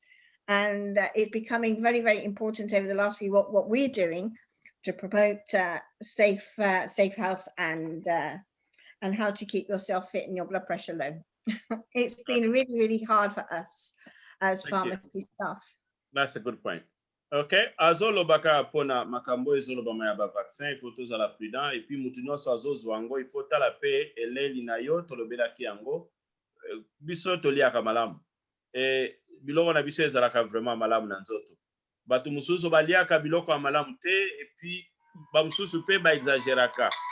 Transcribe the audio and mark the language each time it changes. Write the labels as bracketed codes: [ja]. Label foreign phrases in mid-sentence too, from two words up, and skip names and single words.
[en] And it's becoming very, very important over the last few, what we're doing to promote safe health and how to keep yourself fit and your blood pressure low. It's been really, really hard for us as pharmacy staff. That's a good point. [ln] Okay, azolo baka pona makambo ezolo ba maya ba vaccin, [fr] il faut [ln] tozala prudent, [fr] et puis [ln] mutu nyonso azozo yango, [fr] il faut [ln] tala pe eleli na yo tolobela ki yango biso toliaka malamu. Biloko na biso ezalaka vraiment malamu na nzoto. Batu mususu baliaka biloko ya malamu te, [fr] et puis [ln] ba mususu pe ba exageraka.